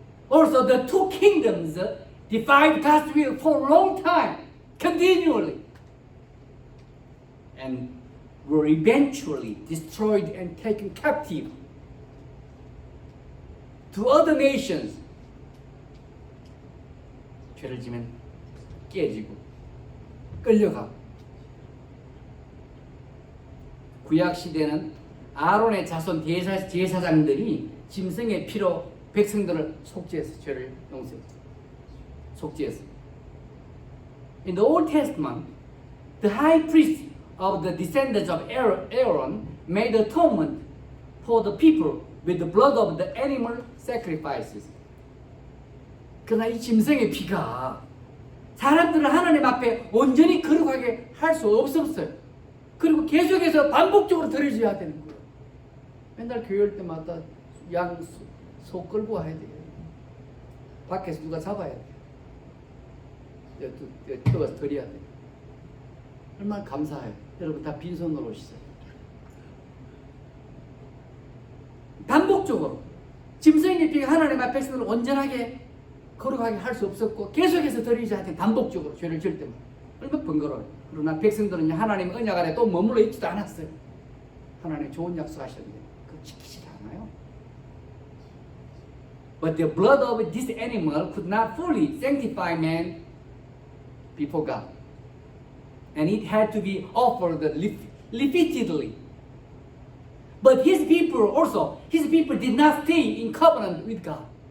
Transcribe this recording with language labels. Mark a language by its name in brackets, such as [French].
[English] Also, the two kingdoms defied God's will for a long time, continually, and were eventually destroyed and taken captive to other nations. [Korean] 죄를 지면 깨지고 끌려가고 구약 시대는 아론의 자손 제사장들이 짐승의 피로 백성들을 속죄해서 죄를 용서했어요. 속죄했어요. [English] In the Old Testament, the high priest of the descendants of Aaron made atonement for the people with the blood of the animal sacrifices. [Korean] 그러나 이 짐승의 피가 사람들을 하나님 앞에 온전히 거룩하게 할 수 없었어요. 그리고 계속해서 반복적으로 드려줘야 되는 거예요. 맨날 교회 올 때마다 양 소 끌고 와야 돼요. 밖에서 누가 잡아야 돼요. 떠서 드려야 돼요. 얼마나 감사해요. 여러분 다 빈손으로 오시죠. 반복적으로 짐승의 피가 하나님 앞에 백성을 온전하게 거룩하게 할 수 없었고 계속해서 드리지 않대 반복적으로 죄를 지을 때마다 얼마나 번거로워요. 그러나 백성들은 하나님 언약 안에 또 머물러 있지도 않았어요. 하나님 좋은 약속하셨는데 그거 지키지 않아요. [English] But the blood of this animal could not fully sanctify man before God. And it had to be offered repeatedly. But his people did not stay in covenant with God.